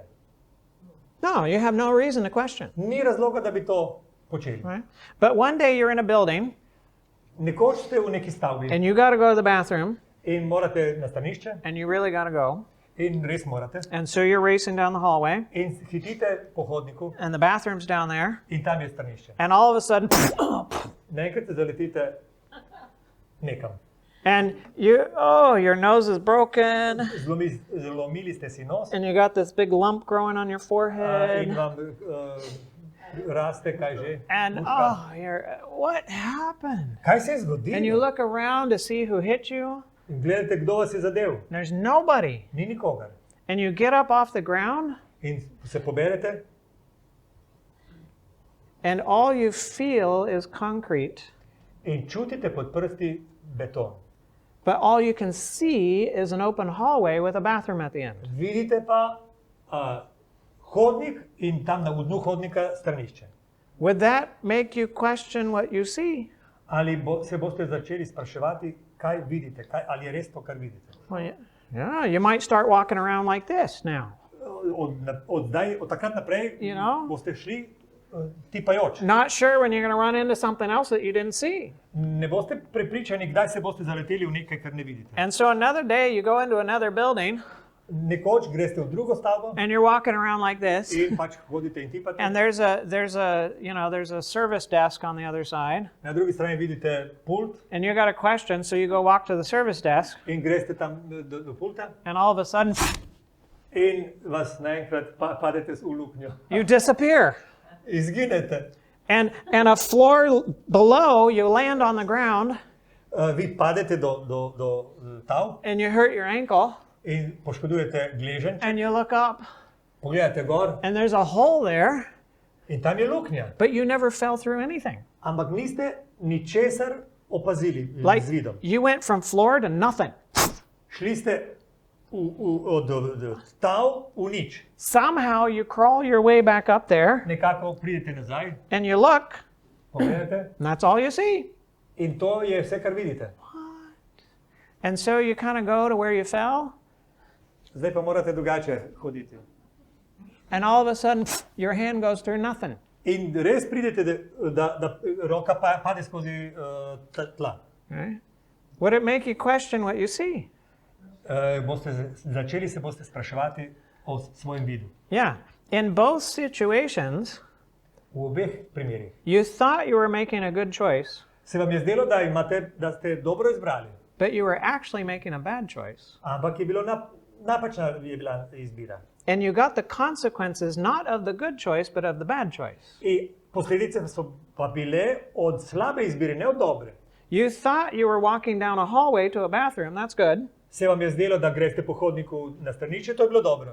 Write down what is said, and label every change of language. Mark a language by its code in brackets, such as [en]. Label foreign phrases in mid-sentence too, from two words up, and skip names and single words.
[en] No, you have no reason to question. [sl] Ni razloga, da bi to počeli. [en] Right? But one day you're in a building [sl] Nekoč ste v neki stavbi [en] and you got to go to the bathroom [sl] in morate na stanišče, [en] and you really got to go. [sl] in res morate, [en] And so you're racing down the hallway [sl] in hitite po hodniku [en] and the bathroom's down there. [sl] in tam je stanišče. [en] And all of a sudden, [sl] Naenkrat se zaletite nekam. [en] and your nose is broken [sl] Zlomili ste si nos [en] and you got this big lump growing on your [sl] in forehead vam raste, kaj že. And Muška. [en] what happened? [sl] Kaj se je [en] And you [sl] zgodilo? [en] look around to see who hit you. [sl] In gledate, kdo vas je zadev. [en] There's nobody. [sl] Ni nikogar. [en] And you get up off the ground, [sl] In se poberete [en] and all you feel is concrete. [sl] in čutite pod prsti beton. [en] But all you can see is an open hallway with a bathroom at the end. [sl] Vidite pa hodnik in tam na dnu hodnika stranišče. [en] Would that make you question what you see? [sl] Ali se boste začeli spraševati, kaj vidite, ali je res to, kar vidite. [en] Well, yeah, you might start walking around like this now. [sl] Od takrat naprej [en] You know? [sl] boste šli tipajoč. [en] Not sure when you're going to run into something else that you didn't see. [sl] Ne boste prepričani, kdaj se boste zaleteli v nekaj, kar ne vidite. [en] And so another day you go into another building [sl] Nekoč greste v drugo stavbo [en] and you're walking around like this. [sl] in pač hodite in tipate. [en] And there's a service desk on the other side. [sl] Na drugi strani vidite pult [en] And you got a question, so you go walk to the service desk, [sl] in greste tam do pulta [en] and all of a sudden [sl] in vas naenkrat padete v luknjo. [en] you disappear. [sl] Izginete. [en] And a floor below, you land on the ground [sl] Vi padete do tal [en] and you hurt your ankle, [sl] in poškodujete gleženj. [en] and you look up [sl] Pogledate gor [en] and there's a hole there, [sl] in tam je luknja. [en] but you never fell through anything. [sl] Ampak niste ničesar opazili Like z vidom. [en] you went from floor to nothing. [sl] Šli ste od tal v nič. [en] Somehow you crawl your way back up there [sl] Nekako pridete nazaj, [en] and you look, [sl] pogledate [en] and that's all you see. [sl] in to je vse, kar vidite. [en] And so you kind of go to where you fell, [sl] Zdaj pa morate drugače hoditi. [en] and all of a sudden your hand goes through nothing. [sl] In res pridete, da roka pade skozi tla. [en] Right? Would it make you question what you see? [sl] Začeli se boste spraševati o svojem vidu. [en] Yeah. In both situations, [sl] V obeh primerih. [en] you thought you were making a good choice, [sl] Se vam je zdelo, da ste dobro izbrali, [en] but you were actually making a bad choice. [sl] ampak je bilo napačna je bila izbira. [en] And you got the consequences not of the good choice, but of the bad choice. [sl] In posledice so pa bile od slabe izbire, ne od dobre. [en] You thought you were walking down a hallway to a bathroom, that's good. [sl] Se vam je zdelo, da greste po hodniku na stranišče, to je bilo dobro.